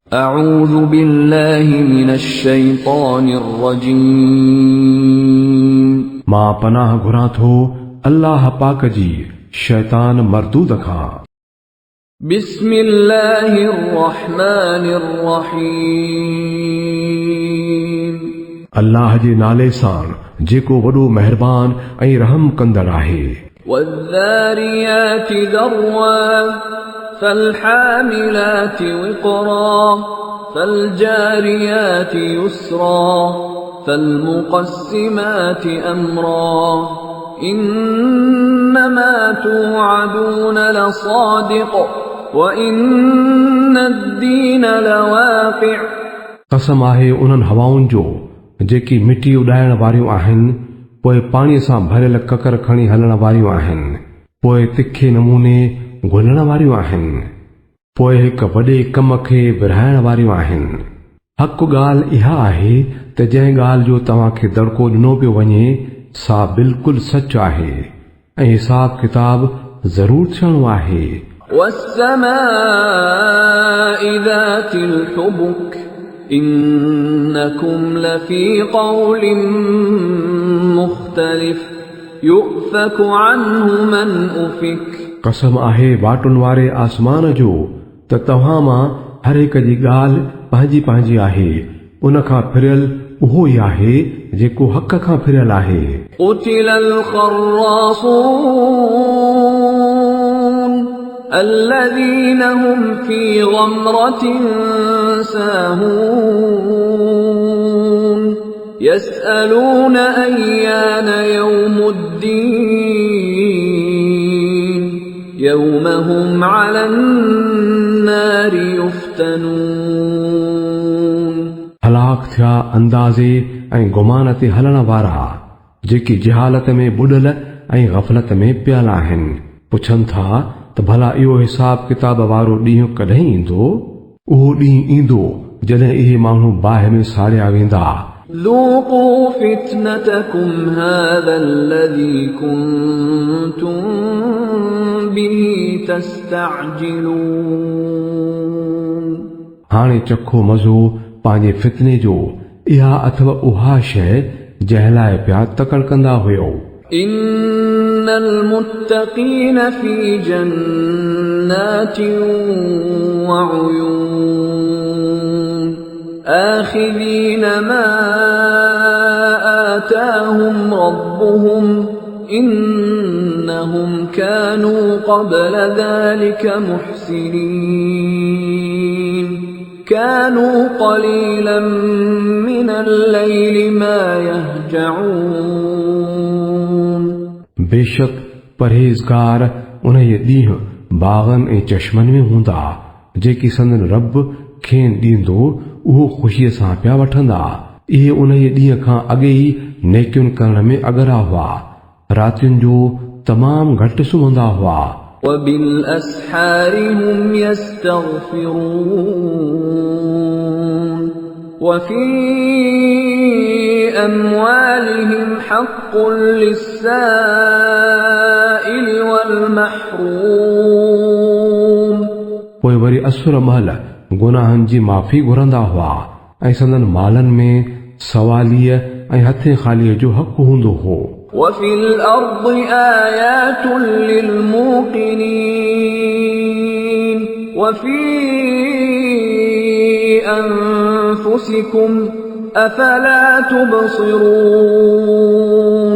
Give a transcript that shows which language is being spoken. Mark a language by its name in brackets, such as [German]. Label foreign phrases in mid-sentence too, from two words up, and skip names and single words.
[Arabic] أعوذ بالله من الشيطان الرجيم. [Sindhi] मां पनाह घुरां थो अल्लाह पाक जी शैतान मरदूद खां। [Arabic] بسم الله الرحمن الرحيم. [Sindhi] अल्लाह जे नाले सां जेको वॾो मेहरबान ऐं रहम कंदड़ आहे। [Arabic] والذاريات ذروا فالحاملات وقرا فالجاريات يسرا فالمقسمات أمرا إنما توعدون لصادق وإن الدين لواقع. [Sindhi] कसम आहे उन्हनि हवाउनि जो जेकी मिटी उॾाइण वारियूं आहिनि, पोइ पाणीअ सां भरियल ककर खणी हलण वारियूं आहिनि, पोइ तिखे नमूने घुलण वारियूं आहिनि, पोइ हिक वॾे कम खे विरहाइण वारियूं आहिनि। हक़ ॻाल्हि इहा आहे त जंहिं ॻाल्हि जो तव्हांखे दड़को ॾिनो पियो वञे सा बिल्कुलु सच आहे ऐं हिसाब किताब ज़रूर थियणो आहे। [Arabic] والسماء ذات الحبك إنكم لفي قول مختلف يؤفك عنه من أفك. [Sindhi] कसम आहे वाटुनि वारे आसमान जो त तव्हां मां हर हिक जी ॻाल्हि पंहिंजी पंहिंजी आहे, उन खां फिरियल उहो ई आहे जेको हक़ खां फिरियल आहे। [Arabic] قتل الخراصون الذين هم في غمرة ساهون يسألون أيان يوم الدين يوم هم على النار يفتنون। [Sindhi] हलाक थिया अंदाज़े ऐं गुमान ते हलण वारा जेकी जहालत में बुॾल ऐं गफ़लत में पियल आहिनि, पुछनि था त भला इहो हिसाब किताब वारो ॾींहुं कॾहिं ईंदो? उहो ॾींहुं ईंदो जॾहिं इहे माण्हू बाहि में साड़िया वेंदा। [Arabic] ذوقوا فتنتكم هذا الذي كنتم به تستعجلون। [Sindhi] हाणे चखो मज़ो पंहिंजे फितने जो, इहा अथव उहा शइ जंहिं लाइ पिया तकड़ कंदा हुयो। [Arabic] إن المتقين في جنات و عيون آخذين ما آتاهم ربهم إنهم كانوا قبل ذلك محسنين كانوا قليلا من الليل ما يهجعون. [Sindhi] बेशक परहेज़गार उन ॾींहुं बाग़नि ऐं चश्मनि में हूंदा जेकी संदन रब खेनि ॾींदो उहो ख़ुशीअ सां पिया वठंदा। इहे उन ॾींहं खां अॻे ई नेकियुनि करण में अगरा हुआ, रातियुनि जो तमामु घटि सुम्हंदा हुआ। [Arabic] وبالأسحار هم يستغفرون وفي أموالهم حق للسائل والمحروم। [Sindhi] पोइ वरी असुर महल गुनाहनि जी माफ़ी घुरंदा हुआ ऐं संदन मालनि में सवालीअ ऐं हथे ख़ालीअ जो हक़ हूंदो हो। [Arabic] وفي الأرض آيات للموقنين وفي أنفسكم أفلا تبصرون।